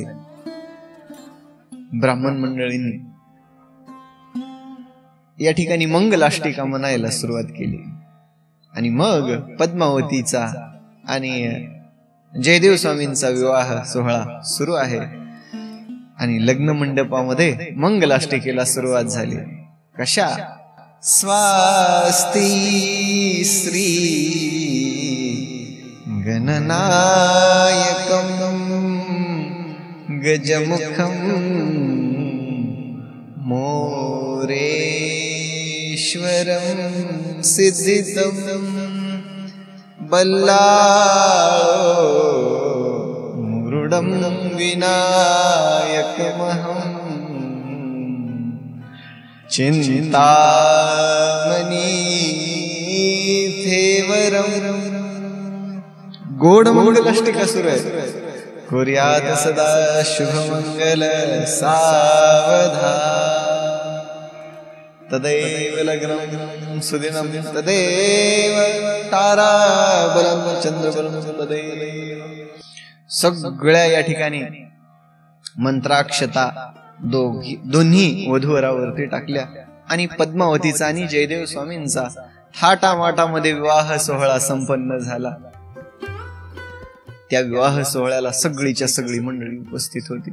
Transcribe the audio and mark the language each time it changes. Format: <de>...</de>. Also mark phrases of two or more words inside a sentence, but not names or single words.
<mr>ब्राह्मण मंडळींनी या ठिकाणी मंगलाष्टिका म्हणायला सुरुवात केली. आणि मग पद्मावतीचा आणि जयदेव स्वामींचा विवाह सोहळा सुरू आहे. आणि लग्न मंडपामध्ये मंगलाष्टिकेला सुरुवात झाली. कशा?</mr> <sa>स्वास्ती श्री गणनायकं गजमुखं मोरेश्वरं सिद्धितं बल्लाळो मुरुडं विनायकमहं चिंतामणी थेवरं.</sa> <mr>गोड मंगलाष्टिका सुरू आहे.</mr> <sa>कुर्यात सदा शुभमंगल सावधान, तदैव लग्नं सुदिनं तदैव ताराबलं चंद्रबलं तदैव.</sa> <mr>सगळ्या या ठिकाणी मंत्राक्षता दोन्ही वधूवरावरती टाकल्या. आणि पद्मावतीचा आणि जयदेव स्वामींचा थाटामाटामध्ये विवाह सोहळा संपन्न झाला. त्या विवाह सोहळ्याला सगळीच्या सगळी मंडळी उपस्थित होती.</mr>